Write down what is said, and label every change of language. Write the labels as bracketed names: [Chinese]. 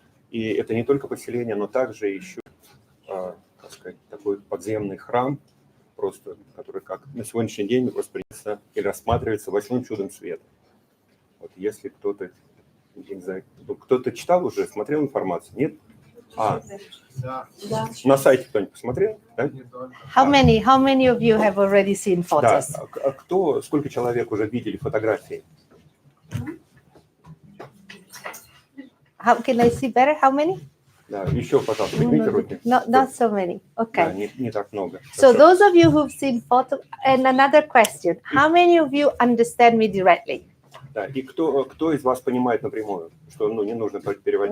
[Russian] И это не только поселение, но также еще, как сказать, такой подземный храм, просто, который как на сегодняшний день просто принято или рассматривается 8-м чудом света. Вот если кто-то, не знаю, кто-то читал уже, смотрел информацию? Нет? Да. На сайте кто-нибудь посмотрел? Да? [English] How many of you have already seen photos? [Russian] Да. Сколько человек уже видели фотографии? [English] How can I see better? How many? [Russian] Да, еще, пожалуйста, поднимите руки. [English] Not so many. Okay. [Russian] Да, не так много. [English] So those of you who've seen photos, and another question: how many of you understand me directly? [Russian] Да, и кто из вас понимает напрямую, что не нужно переводить?